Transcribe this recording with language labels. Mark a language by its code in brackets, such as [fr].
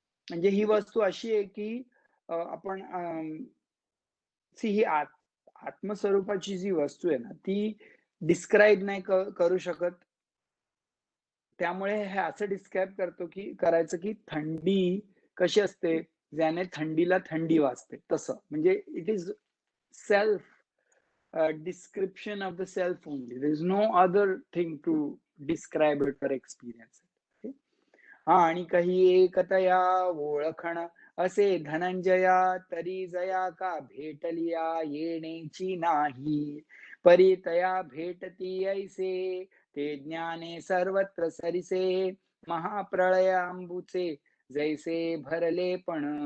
[mr] म्हणजे ही वस्तू अशी आहे की आपण ही आत्मस्वरूपाची जी वस्तू आहे ना, ती डिस्क्राईब नाही करू शकत. त्यामुळे हे असं डिस्क्राईब करतो की करायचं की थंडी कशी असते, ज्याने थंडीला थंडी वाजते तसं. म्हणजे [en] It is self description of the self only. There is no other thing to describe it or experience it. Okay? [mr] आणि काही एकतया ओळखण असे धनंजया, तरी जया का भेटलिया येण्याची नाही, परितया भेटती ऐसे ते ज्ञाने सर्वत्र सरिसे, महाप्रळयांबुचे जैसे भरले पण.